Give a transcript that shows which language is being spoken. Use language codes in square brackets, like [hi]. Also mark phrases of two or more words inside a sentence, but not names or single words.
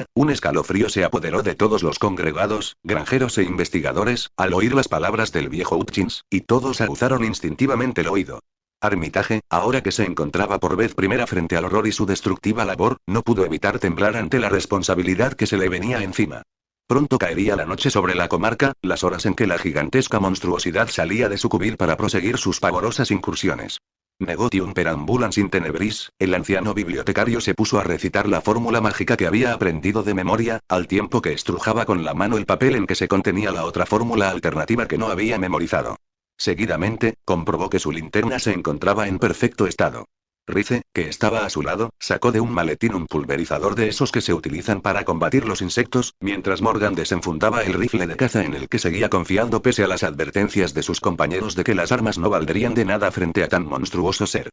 [es] Un escalofrío se apoderó de todos los congregados, granjeros e investigadores, al oír las palabras del viejo Hutchins, y todos aguzaron instintivamente el oído. Armitage, ahora que se encontraba por vez primera frente al horror y su destructiva labor, no pudo evitar temblar ante la responsabilidad que se le venía encima. Pronto caería la noche sobre la comarca, las horas en que la gigantesca monstruosidad salía de su cubil para proseguir sus pavorosas incursiones. [la] Negotium per ambulans in tenebris, [es] el anciano bibliotecario se puso a recitar la fórmula mágica que había aprendido de memoria, al tiempo que estrujaba con la mano el papel en que se contenía la otra fórmula alternativa que no había memorizado. Seguidamente, comprobó que su linterna se encontraba en perfecto estado. Rice, que estaba a su lado, sacó de un maletín un pulverizador de esos que se utilizan para combatir los insectos, mientras Morgan desenfundaba el rifle de caza en el que seguía confiando pese a las advertencias de sus compañeros de que las armas no valdrían de nada frente a tan monstruoso ser.